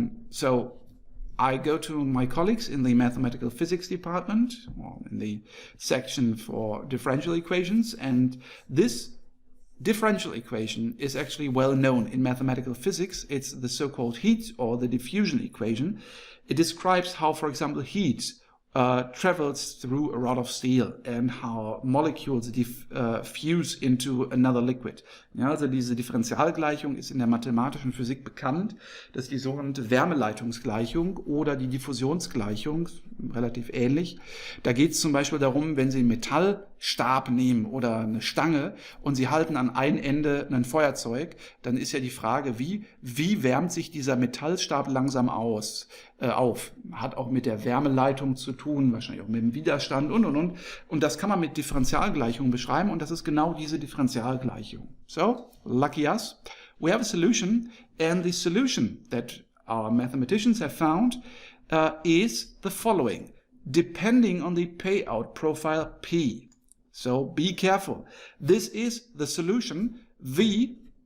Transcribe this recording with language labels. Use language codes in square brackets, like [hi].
[en] So I go to my colleagues in the mathematical physics department, or in the section for differential equations, and this differential equation is actually well known in mathematical physics. It's the so-called heat or the diffusion equation. It describes how, for example, heat travels through a rod of steel and how molecules fuse into another liquid. [de] Ja, also diese Differentialgleichung ist in der mathematischen Physik bekannt. Das ist die sogenannte Wärmeleitungsgleichung oder die Diffusionsgleichung, relativ ähnlich. Da geht es zum Beispiel darum, wenn Sie einen Metallstab nehmen oder eine Stange und Sie halten an ein Ende ein Feuerzeug, dann ist ja die Frage, wie wärmt sich dieser Metallstab langsam auf. Hat auch mit der Wärmeleitung zu tun, wahrscheinlich auch mit dem Widerstand und. Und das kann man mit Differentialgleichungen beschreiben und das ist genau diese Differentialgleichung. [en] So, lucky us, we have a solution and the solution that our mathematicians have found is the following, depending on the payout profile P. So be careful. This is the solution V.